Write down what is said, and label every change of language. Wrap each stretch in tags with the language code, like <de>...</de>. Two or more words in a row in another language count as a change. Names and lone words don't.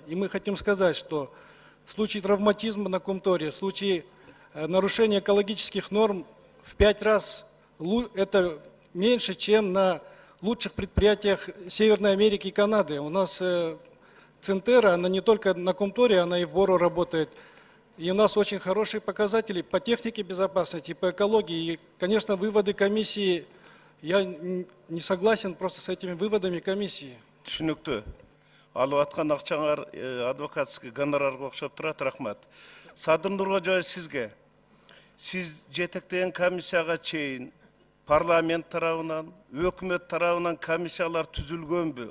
<ru>И мы хотим сказать, что в случае травматизма на Кумторе, в случае нарушения экологических норм в 5 раз это меньше, чем на лучших предприятиях Северной Америки и Канады. У нас Центера, она не только на Кумторе, она и в Боро работает. И у нас очень хорошие показатели по технике безопасности, по экологии. И, конечно, выводы комиссии, я не согласен просто с этими выводами комиссии.</ru> <ky>Түшүнүктүү. Алып аткан акчаңар адвокатский гонорарга окшоп турат, рахмат. Садыр Нуркожоев сизге. Сиз жетектеген комиссияга чейин парламент тарабынан, өкмөт тарабынан комиссиялар түзүлгөнбү?</ky>